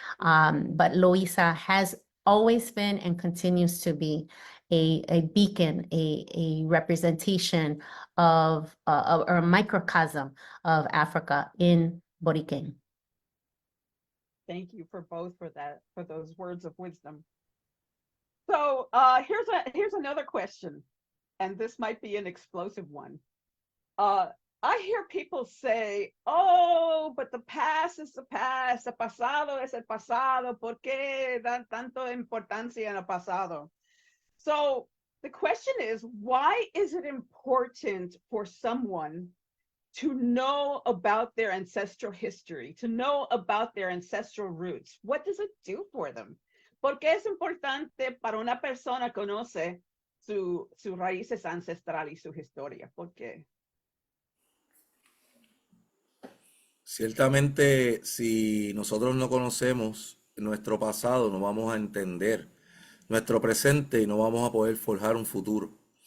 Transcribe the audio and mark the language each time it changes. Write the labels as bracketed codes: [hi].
[en] But Loíza has always been and continues to be a beacon, a representation of, or a microcosm of Africa in Boriquen. Thank you for both for those words of wisdom. So here's another question, and this might be an explosive one. I hear people say, oh, but the past is the past, [es] el pasado es el pasado, ¿por qué dan tanto importancia en el pasado? [en] So the question is, why is it important for someone to know about their ancestral history, to know about their ancestral roots? What does it do for them? [es] ¿Por qué es importante para una persona conocer sus raíces ancestrales y su historia? ¿Por qué? Ciertamente, si nosotros no conocemos nuestro pasado, no vamos a entender nuestro presente y no vamos a poder forjar un futuro.